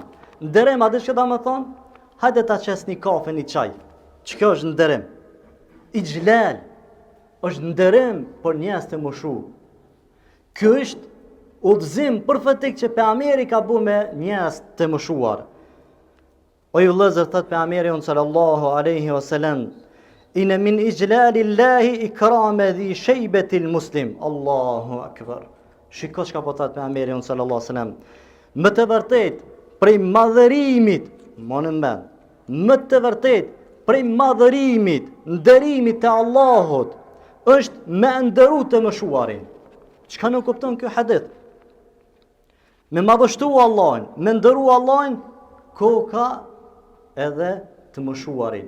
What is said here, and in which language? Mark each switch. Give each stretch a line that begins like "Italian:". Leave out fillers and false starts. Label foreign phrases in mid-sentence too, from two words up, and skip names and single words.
Albanian: Nderem a di çka do të thonë? Hajde ta çesni kafe, një çaj. Çka është nderem? Ijlal është nderem për njerëz të mëshuar. Ky është udhëzim profetik që pejgamberi ka bu me njerëz të mëshuar. O ju vëllezër, thot pejgamberi
Arabic: صلى الله عليه وسلم, إن من إجلال الله إكرام ذي الشيبة المسلم. الله أكبر.
Albanian: Shiko çka po thot pejgamberi
Arabic: صلى الله عليه وسلم.
Albanian: Më të vërtet prej madhërimit, më të vërtet prej madhërimit, nderimit të Allahut, është me nderu të mëshuarin. Çka nuk kupton ky hadith? Me madhështu Allahin, me nderu Allahin, koka edhe të mëshuarin.